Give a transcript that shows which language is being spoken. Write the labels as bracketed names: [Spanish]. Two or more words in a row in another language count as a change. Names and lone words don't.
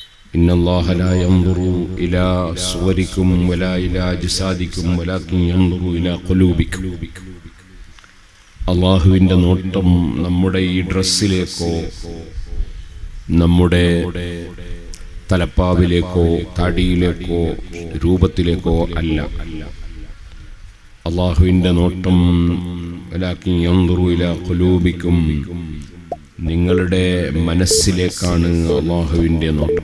[Arabic] إن الله لا ينظر إلى صوركم ولا إلى أجسادكم ولكن ينظر إلى قلوبكم. [Malayalam] അള്ളാഹുവിൻ്റെ നോട്ടം നമ്മുടെ ഈ ഡ്രസ്സിലേക്കോ നമ്മുടെ തലപ്പാവിലേക്കോ താടിയിലേക്കോ രൂപത്തിലേക്കോ അല്ല. അള്ളാഹുവിൻ്റെ നോട്ടം [Arabic] ولكن ينظر إلى قلوبكم, [Malayalam] നിങ്ങളുടെ മനസ്സിലേക്കാണ് അള്ളാഹുവിൻ്റെ നോട്ടം.